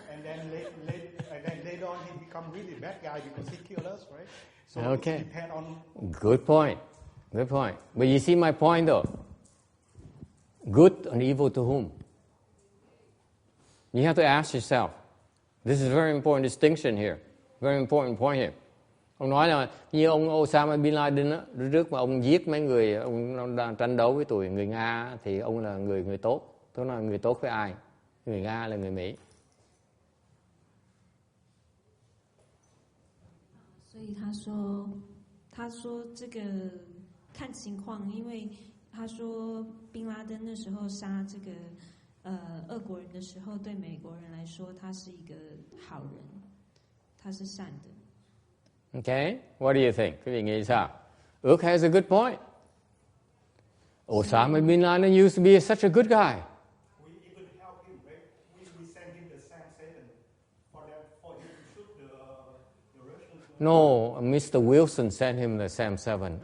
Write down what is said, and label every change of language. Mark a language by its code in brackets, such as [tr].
[en] And then later on he become really bad guy because he killed us, right? So Okay. it depends on. Good point. Good point. But you see my point though. Good and evil to whom? You have to ask yourself. This is a very important distinction here. Very important point here. [vi] Ông nói là như ông Osama Bin Laden á, trước mà ông giết mấy người, ông đang tranh đấu với tụi người Nga thì ông là người tốt. Tức là người tốt với ai? Người Nga là người Mỹ. [zh] 所以他说这个看情况，因为他说宾拉登那时候杀这个俄国人的时候，对美国人来说他是一个好人，他是善的。 [en] Okay, what do you think? [vi] Quý vị nghĩ sao? [en] Ước has a good point. Osama Bin Laden used to be such a good guy. We even help him, right? We send him the same Satan for him to shoot the Russians. No, Mr. Wilson sent him the Sam 7.